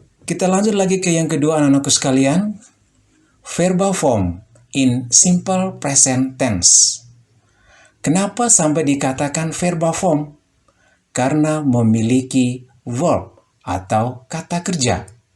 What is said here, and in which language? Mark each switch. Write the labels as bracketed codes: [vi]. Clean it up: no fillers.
[id] Kita lanjut lagi ke yang kedua anak-anakku sekalian. [en] Verbal form in simple present tense. [id] Kenapa sampai dikatakan verbal form? Karena memiliki verb atau kata kerja.